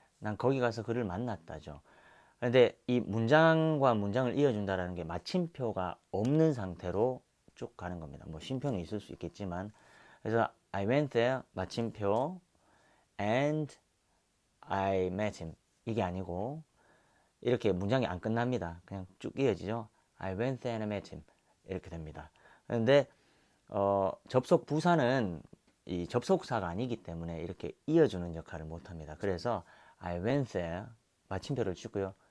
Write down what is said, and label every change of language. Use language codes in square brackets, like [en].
[ko] 난 거기 가서 그를 만났다죠. 그런데 이 문장과 문장을 이어준다라는 게 마침표가 없는 상태로 쭉 가는 겁니다. 뭐 쉼표는 있을 수 있겠지만 그래서 [en] I went there [ko] 마침표 [en] and I met him [ko] 이게 아니고 이렇게 문장이 안 끝납니다. 그냥 쭉 이어지죠. [en] I went there and I met him [ko] 이렇게 됩니다. 그런데 접속 부사는 이 접속사가 아니기 때문에 이렇게 이어주는 역할을 못합니다. 그래서 [en] I went there [ko] 마침표를 주고요.